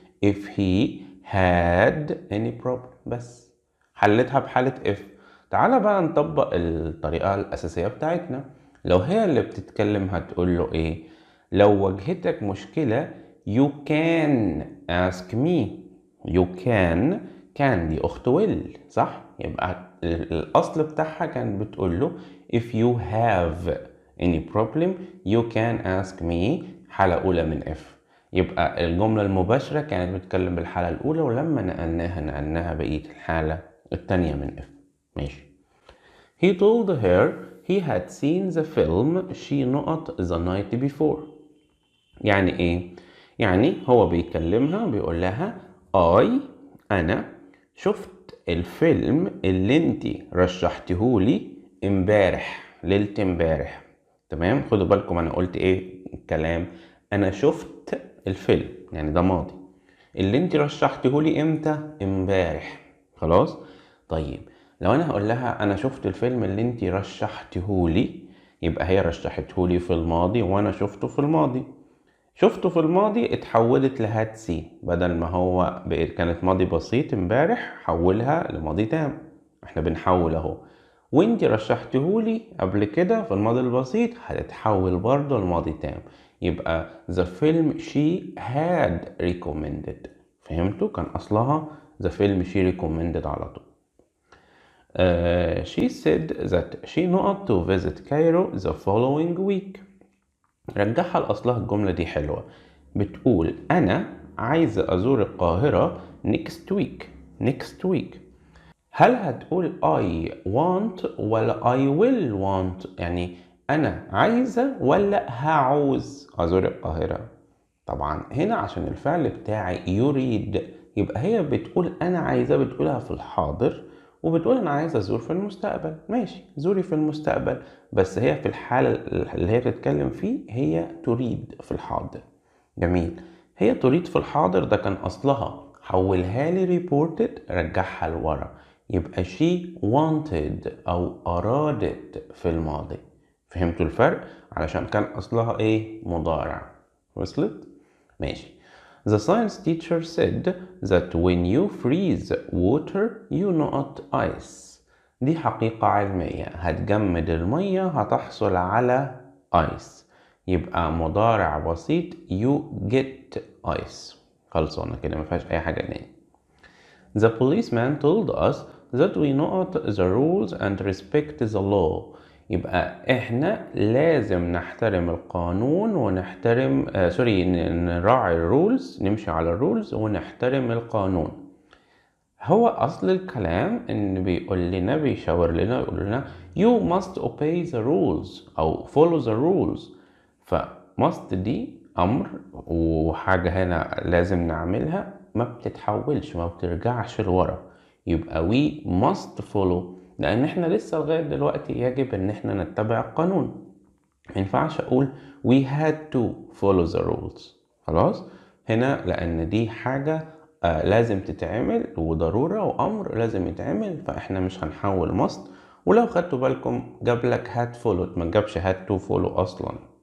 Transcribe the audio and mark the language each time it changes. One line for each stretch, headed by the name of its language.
English: if he had any problem.
Arabic: بس حلتها بحالة if. تعالى بقى نطبق الطريقة الأساسية بتاعتنا. لو هي اللي بتتكلم هتقول له إيه؟ لو واجهتك مشكلة
English: you can ask me. you can
Arabic: دي أخت
English: will،
Arabic: صح؟ يبقى الأصل بتاعها كان بتقول له
English: if you have any problem you can ask me.
Arabic: حالة أولى من if. يبقى الجملة المباشرة كانت بتتكلم بالحالة الأولى، ولما نقلناها بقية الحالة التانية من if. ماشي.
English: He told her he had seen the film she not the night before.
Arabic: يعني ايه؟ يعني هو بيكلمها بيقول لها أنا شفت الفيلم اللي انتي رشحتهولي امبارح، ليلة امبارح. تمام؟ خدوا بالكم انا قلت ايه الكلام. انا شفت الفيلم يعني ده ماضي، اللي انتي رشحتهولي امتى؟ امبارح. خلاص؟ طيب لو انا هقول لها انا شفت الفيلم اللي انتي رشحتهولي، يبقى هي رشحتهولي في الماضي وانا شفته في الماضي. شفته في الماضي اتحولت لهاد سي، بدل ما هو كانت ماضي بسيط امبارح حولها لماضي تام. احنا بنحول اهو. وانتي رشحتهولي قبل كده في الماضي البسيط هتتحول برضه لماضي تام. يبقى
English: the film she had recommended.
Arabic: فهمتوا؟ كان اصلها
English: the film she recommended
Arabic: على طول.
English: She said that she not to visit Cairo the following week.
Arabic: رجعها لأصلها. الجملة دي حلوة. بتقول أنا عايزة أزور القاهرة
English: next week.
Arabic: هل هتقول
English: I want
Arabic: ولا
English: I will want؟
Arabic: يعني أنا عايزة ولا هعوز أزور القاهرة؟ طبعا هنا عشان الفعل بتاعي يريد، يبقى هي بتقول أنا عايزة، بتقولها في الحاضر، وبتقول أنا عايزة أزور في المستقبل. ماشي، زوري في المستقبل، بس هي في الحالة اللي هي بتتكلم فيه هي تريد في الحاضر. جميل. هي تريد في الحاضر ده كان أصلها، حولها لي reported رجعها لورا، يبقى
English: she wanted
Arabic: أو أرادت في الماضي. فهمتوا الفرق؟ علشان كان أصلها إيه؟ مضارع. وصلت؟ ماشي.
English: The science teacher said that when you freeze water you not ice.
Arabic: دي حقيقة علمية، هتجمد المية هتحصل على ice، يبقى مضارع بسيط
English: you get ice.
Arabic: خلصانة كده مفيهاش أي حاجة تاني.
English: The policeman told us that we know the rules and respect the law.
Arabic: يبقى احنا لازم نحترم القانون ونحترم نراعي الرولز، نمشي على الرولز ونحترم القانون. هو اصل الكلام ان بيقول لنا، بيشاور لنا، يقول لنا
English: you must obey the rules
Arabic: او
English: follow the rules.
Arabic: ف must دي امر وحاجة هنا لازم نعملها، ما بتتحولش، ما بترجعش لورا، يبقى
English: we must follow،
Arabic: لان احنا لسه لغاية دلوقتي يجب ان احنا نتبع القانون. ما ينفعش اقول
English: we had to follow the rules.
Arabic: خلاص هنا لان دي حاجة لازم تتعمل وضرورة وامر لازم يتعمل، فاحنا مش هنحول must. ولو خدتوا بالكم جاب لك
English: had followed،
Arabic: ما جابش
English: had to follow
Arabic: اصلا.